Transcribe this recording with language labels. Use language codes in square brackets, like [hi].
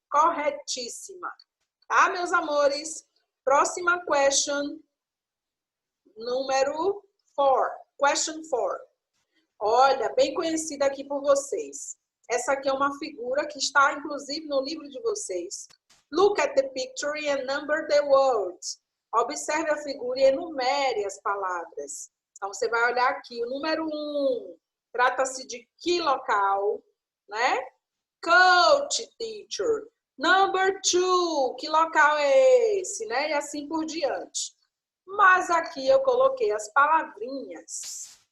[pt] Corretíssima. Tá, meus amores? Próxima question. Número 4. Question 4. Olha, bem conhecida aqui por vocês. Essa aqui é uma figura que está, inclusive, no livro de vocês. [en] Look at the picture and number the words. [pt] Observe a figura e enumere as palavras. Então, você vai olhar aqui. O número 1 trata-se de que local, né? [en] Coach, teacher. Number 2, [pt] que local é esse, né? E assim por diante. Mas aqui eu coloquei as palavrinhas.